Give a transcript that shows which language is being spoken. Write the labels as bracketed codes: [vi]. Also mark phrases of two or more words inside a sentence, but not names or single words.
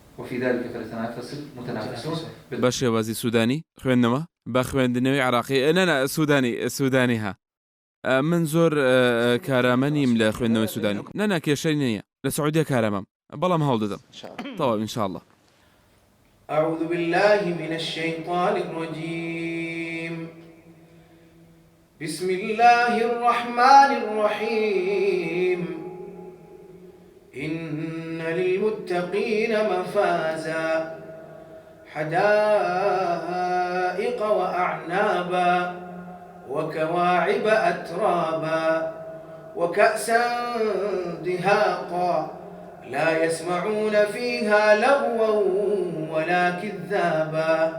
[ckb] بە شێوازی سوودانی خوێندنەوە بە خوێندنەوەی عراقی نەنا سوودانی ها من زۆر کارامەنیم لە خوێندنەوەی سوودانی نەنا کێشەی نییە لە سعودیە کارامەم بەڵام هەوڵ دەدەم تەواو ئینشاءالله. [ar] أعوذ بالله من الشيطان الرجيم بسم الله الرحمن الرحيم إن للمتقين مفازا حدائق وأعنابا وكواعب أترابا وكأسا دهاقا لا يسمعون فيها لغوا ولا كذابا